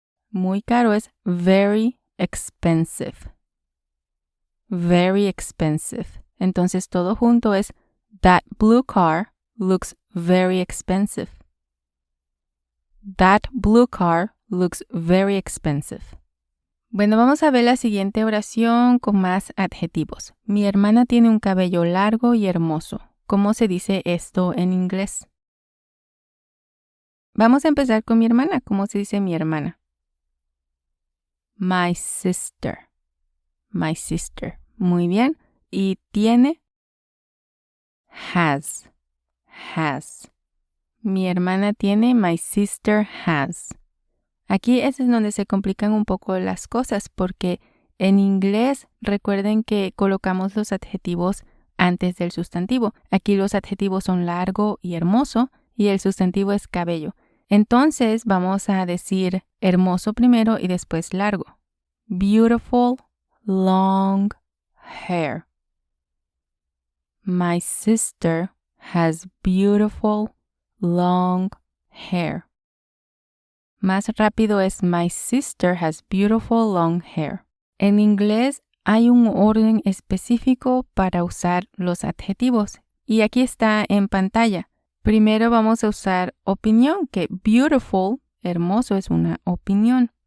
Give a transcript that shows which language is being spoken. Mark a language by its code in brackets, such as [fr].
[es] Muy caro es [en] very expensive. Very expensive. [es] Entonces todo junto es [en] that blue car looks very expensive. That blue car looks very expensive. [es] Bueno, vamos a ver la siguiente oración con más adjetivos. Mi hermana tiene un cabello largo y hermoso. ¿Cómo se dice esto en inglés? Vamos a empezar con mi hermana. ¿Cómo se dice mi hermana? [en] My sister. My sister. [es] Muy bien. ¿Y tiene? [en] Has. Has. [es] mi hermana tiene, [en] my sister has. [es] Aquí es en donde se complican un poco las cosas porque en inglés recuerden que colocamos los adjetivos antes del sustantivo. Aquí los adjetivos son largo y hermoso y el sustantivo es cabello. Entonces vamos a decir hermoso primero y después largo. [en] Beautiful long hair. My sister has beautiful long hair. [es] Más rápido es [en] my sister has beautiful long hair. [es] En inglés hay un orden específico para usar los adjetivos y aquí está en pantalla. Primero vamos a usar opinión, que beautiful, hermoso, es una opinión.